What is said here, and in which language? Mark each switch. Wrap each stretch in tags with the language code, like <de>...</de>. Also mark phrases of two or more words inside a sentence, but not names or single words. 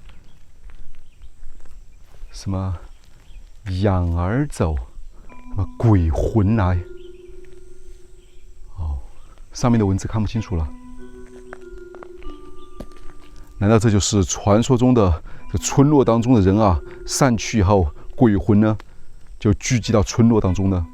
<zh>什麼養兒走，什麼鬼魂來？哦，上面的文字看不清楚了。難道這就是傳說中的這村落當中的人啊？散去以後，鬼魂呢就聚集到村落當中呢？</zh>